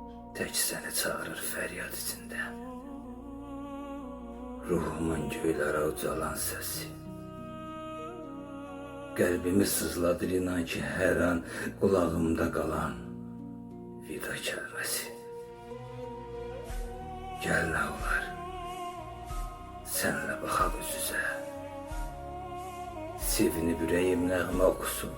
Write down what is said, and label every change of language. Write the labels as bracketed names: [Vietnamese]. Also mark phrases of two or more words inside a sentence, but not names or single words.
[Turkish] Tek seni çağırır feryat içinde. Ruhumun göylere ucalan sesi. [Azerbaijani] Qəlbimi sızladır inan ki, hər an qulağımda qalan vida kəlməsi. Gəl nə olar, sənlə baxaq üz-üzə. Sevinib ürəyim nəğmə oxusun.